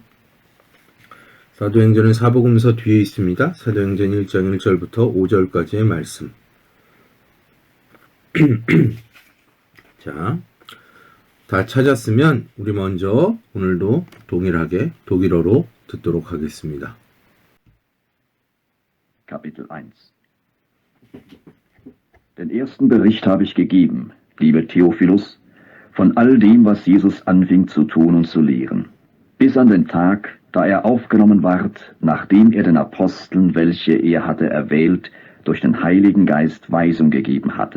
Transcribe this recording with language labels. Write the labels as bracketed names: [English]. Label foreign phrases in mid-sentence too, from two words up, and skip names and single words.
[Korean] 사도행전은 사복음서 뒤에 있습니다. 사도행전 1장 1절부터 5절까지의 말씀. 자, 다 찾았으면 우리 먼저 오늘도 동일하게 독일어로 듣도록 하겠습니다. [German] Kapitel 1 Den ersten Bericht habe ich gegeben, lieber Theophilus, von all dem, was Jesus anfing zu tun und zu lehren, bis an den Tag, da er aufgenommen ward, nachdem er den Aposteln, welche er hatte erwählt, durch den Heiligen Geist Weisung gegeben hatte.